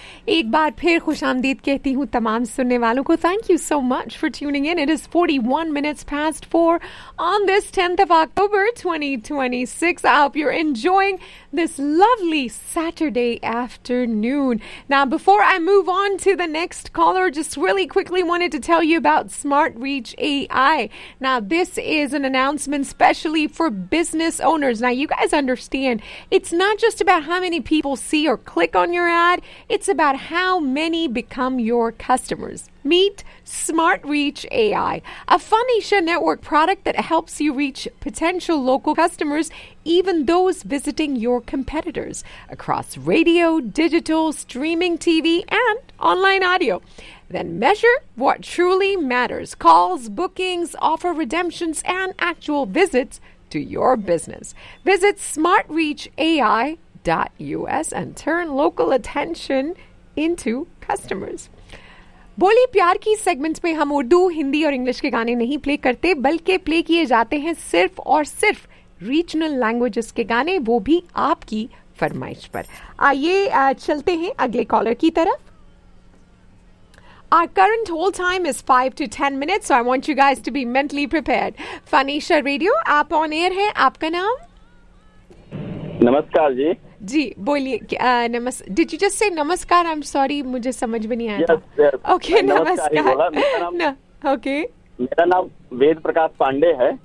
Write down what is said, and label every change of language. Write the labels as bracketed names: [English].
[Hindi] एक बार फिर खुशामदीद कहती हूँ तमाम सुनने वालों को। [English] Thank you so much for tuning in. It is 41 minutes past 4 on this 10th of October 2026। I hope you are enjoying this lovely Saturday afternoon. Now before I move on to the next caller, just really quickly wanted to tell you about smart reach AI. Now this is an announcement special especially for business owners. Now, you guys understand, it's not just about how many people see or click on your ad. It's about how many become your customers. Meet SmartReach AI, a Phanisha Network product that helps you reach potential local customers, even those visiting your competitors, across radio, digital, streaming TV, and online audio. Then measure what truly matters: calls, bookings, offer redemptions, and actual visits to your business. Visit SmartReachAI.us and turn local attention into customers. [Hindi] बोली प्यार की segments में हम उर्दू, हिंदी और English के गाने नहीं play करते, बल्कि प्ले किए जाते हैं सिर्फ और सिर्फ रीजनल लैंग्वेजेस के गाने, वो भी आपकी फरमाइश पर। आइए चलते हैं अगले कॉलर की तरफ। [English] Our current hold time is 5 to 10 minutes, so I want you guys to be mentally prepared. [Hindi] Phanisha Radio, आप ऑन एयर हैं, आपका नाम? नमस्कार जी। जी बोलिए। [English] नमस्कार, did you just say नमस्कार? I am sorry, [Hindi] मुझे समझ में नहीं आया। ओके, नमस्कार। ओके, मेरा नाम वेद प्रकाश पांडे है।